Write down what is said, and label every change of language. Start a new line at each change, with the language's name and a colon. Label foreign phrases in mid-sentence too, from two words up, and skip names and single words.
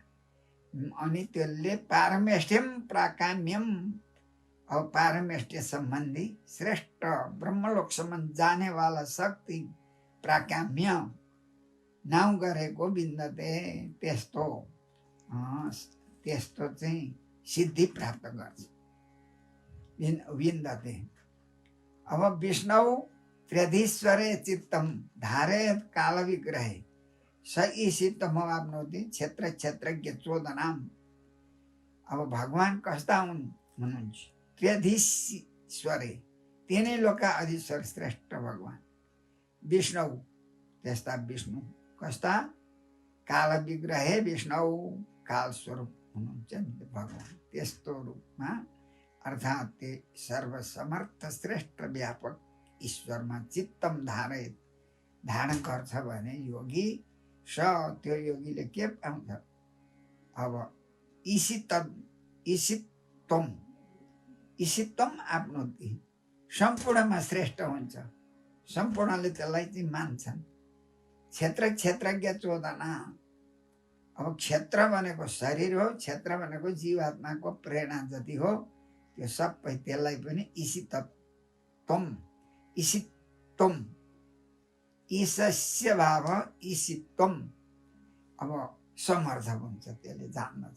Nepali: अनि त्यसले
Sanskrit: पारमेष्ठ्यम प्राकाम्यम,
Nepali: अब पारमेष्ठ्य सम्बन्धी श्रेष्ठ ब्रह्मलोकसम्म जानेवाला शक्ति प्राकाम्य नाउँ गरेको विन्दते, त्यस्तो चाहिँ सिद्धि प्राप्त गर्छ विन्दते।
Sanskrit: अब विष्णु त्र्यधीश्वरे चित्तम धारयत काल विग्रहे स ईशितम आपनोति क्षेत्र क्षेत्रज्ञ चोदनाम।
Nepali: अब भगवान कस्ता हुनुहुन्छ? त्र्यधीश्वरे, तिनै लोकका अधीश्वर श्रेष्ठ भगवान विष्णु। त्यस्ता विष्णु कस्ता?
Sanskrit: काल विग्रहे
Nepali: विष्णु, काल स्वरूप हुनुहुन्छ भगवान। त्यस्तो रूपमा अर्थात् ते सर्वसमर्थ श्रेष्ठ व्यापक ईश्वरमा
Sanskrit: चित्तम धारयत,
Nepali: धारण गर्छ भने योगी स, त्यो योगीले के पाउँछ? अब
Sanskrit: ईशितम आफ्नोति,
Nepali: सम्पूर्णमा श्रेष्ठ हुन्छ। सम्पूर्णले त्यसलाई चाहिँ मान्छन्।
Sanskrit: क्षेत्र क्षेत्रज्ञ चोदना,
Nepali: अब क्षेत्र भनेको शरीर हो, क्षेत्र भनेको जीवात्माको प्रेरणा जति हो, त्यो सबै त्यसलाई पनि
Sanskrit: ईशितम ईशस्य भाव ईशितम,
Nepali: अब समर्थक हुन्छ, त्यसले जान्दछ।